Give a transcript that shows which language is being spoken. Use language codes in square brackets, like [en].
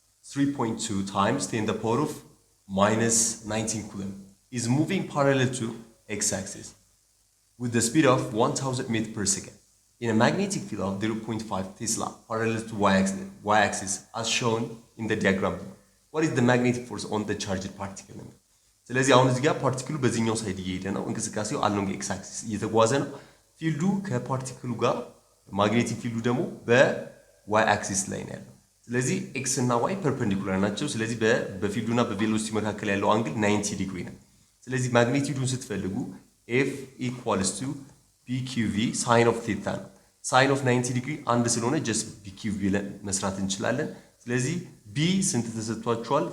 [en] 3.2 times 10 to the power of minus 19 coulomb is moving parallel to x-axis with the speed of 1000 meters per second in a magnetic field of 0.5 Tesla parallel to y-axis as shown in the diagram. What is the magnetic force on the charged particle? [am] ስለዚህ አሁን እዚህ ጋር ፓርቲክሉ በዚህኛው ሳይድ እየሄደ ነው። እንቅስቃሴው አሎንግ ኤክስ አክሲስ እየተጓዘ ነው። ፊልዱ ከፓርቲክሉ ጋር ማግኔቲክ ፊልዱ ደግሞ በዋይ አክሲስ ላይ ነው ያለው። ስለዚህ ኤክስ እና ዋይ ፐርፔንዲኩላር ናቸው። ስለዚህ በፊልዱና በቬሎሲቲ መካከል ያለው አንግል 90 ዲግሪ ነው። ስለዚህ ማግኔቲዩዱን ስትፈልጉ ኤፍ ኢኳልስ ቱ ቢኪዩቪ ሳይን ኦፍ ቴታ ነው። ሳይን ኦፍ 90 ዲግሪ አንድ ስለሆነ ጀስት ቢኪዩቪ ብለን መስራት እንችላለን። ስለዚህ ቢ ስንት ተሰጥቷቸዋል?